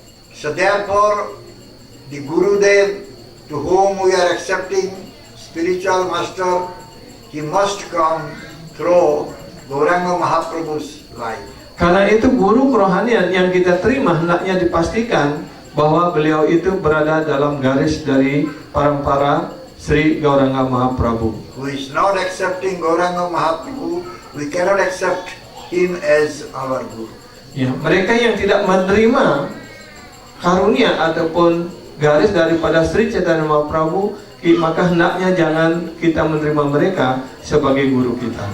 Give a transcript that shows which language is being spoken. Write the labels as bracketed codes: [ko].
[en] So therefore, the Gurudev to whom we are accepting spiritual master, he must come through Gauranga Mahaprabhu's life. [id] Karena itu guru kerohanian yang kita terima hendaknya dipastikan bahwa beliau itu berada dalam garis dari parampara Sri Gauranga Mahaprabhu. [en] Who is not accepting Gauranga Mahaprabhu, we cannot accept him as our Guru. [id] Ya, mereka yang tidak menerima karunia ataupun garis daripada Sri Chaitanya Mahaprabhu, maka hendaknya jangan kita menerima mereka sebagai guru kita.